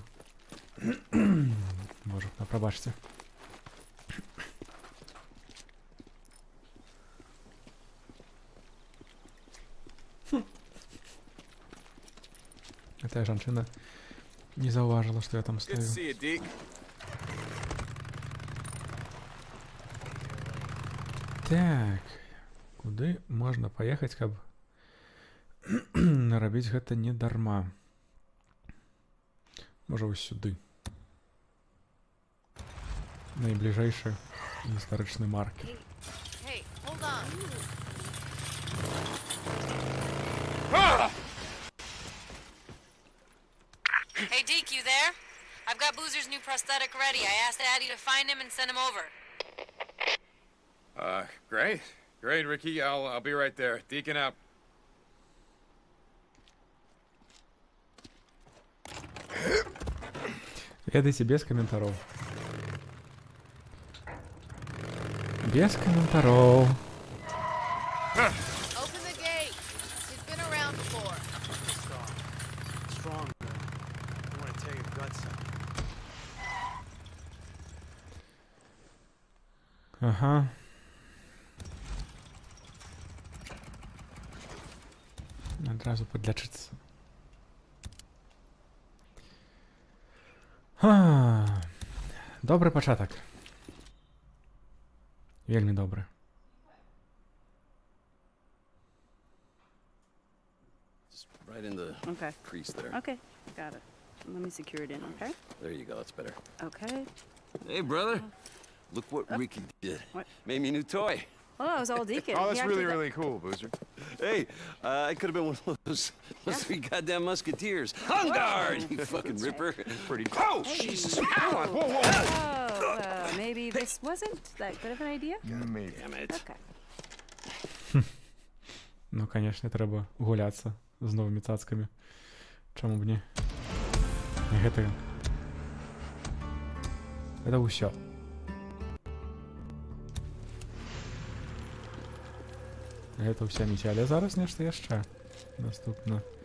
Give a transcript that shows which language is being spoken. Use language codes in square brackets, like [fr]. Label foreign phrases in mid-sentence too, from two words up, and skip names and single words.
[be] Можа, прабачце. Гэтая жанчына не заўважыла, што я там [en] Good to [be] стаю. [en] see you, Deke. [be] Так, куды можна паехаць, каб нарабіць гэта не дарма? Можа, вось сюды. Найбліжэйшы гістарычны маркер. [en] Hey, hold on. Hey, Deke, you there? I've got Boozer's new prosthetic ready. I asked Addie to find him and send him over. Great, Ricky. I'll be right there. Deacon out. [be] Ведаеце, без каментароў. Без каментароў. [en] Open the gate. He's been around before. Strong. I want to tear your guts out. [be] Ага. Адразу падлячыцца. Добры пачатак. Вельмі добры. [en] Just right in the Okay. crease there. Okay, got it. Let me secure it in, okay? There you go, that's better. Okay. Hey, brother. Look what Ricky did. What? Made me a new toy. Well, that was all Deacon. Oh, He that's actually really cool, Boozer. Hey, I could have been one of those three goddamn musketeers. On guard, you fucking ripper. Pretty cool. Oh, Jesus. Whoa, whoa. Oh, maybe this wasn't that good of an idea? Maybe. Damn it. Okay. [be] Ну, канешне, трэба гуляцца з новымі цацкамі. Чаму б не? Гэта ўсё. Гэта ўся місія, але зараз нешта яшчэ наступна.